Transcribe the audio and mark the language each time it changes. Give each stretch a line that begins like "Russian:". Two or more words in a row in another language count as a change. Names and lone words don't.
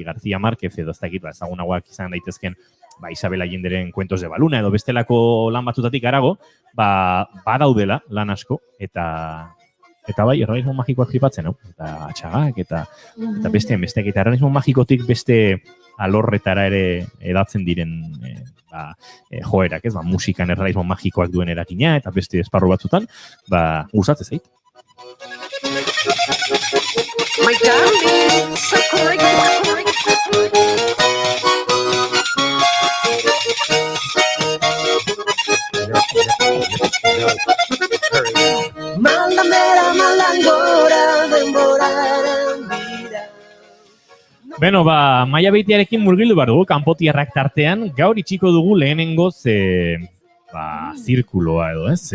Basque: García Márquez edo ez dakit, ezagunagoak izan daitezken Isabel Allenderen Cuentos de Baluna edo bestelako lan batutatik arago, badaudela lan asko, eta bai, errealismo magikoak flipatzen, eta atxagak, eta besteak, eta errealismo magikotik beste alorretara ere edatzen diren joerak, ez, musikan errealismo magikoak duen erakina, eta beste esparru batzutan, gustatzen zait.
English: My darling, so correct,
Basque: Malamera, malangora, denboraren bira. Beno, Maia Beitiarekin murgildu behar dugu, kanpotiarrak tartean, gaur itxiko dugu lehenengoz, zirkuloa edo, ez?